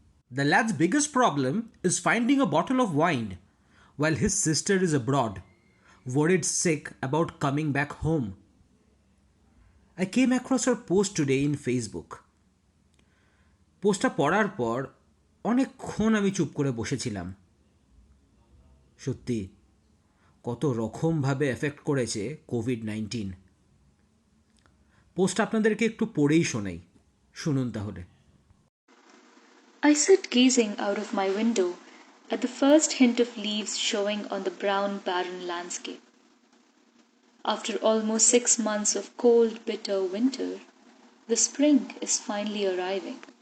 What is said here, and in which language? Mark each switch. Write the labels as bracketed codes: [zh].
[en] The lad's biggest problem is finding a bottle of wine while his sister is abroad, worried sick about coming back home. I came across her post today in Facebook. [bn] পোস্টটা পড়ার পর অনেকক্ষণ আমি চুপ করে বসেছিলাম। সত্যি কত রকমভাবে এফেক্ট করেছে কোভিড-19। পোস্ট আপনাদেরকে একটু পড়েই শোনাই, শুনুন তাহলে। [en] I sit gazing out of my window at the first hint of leaves showing on the brown, barren landscape. After almost 6 months of cold, bitter winter, the spring is finally arriving.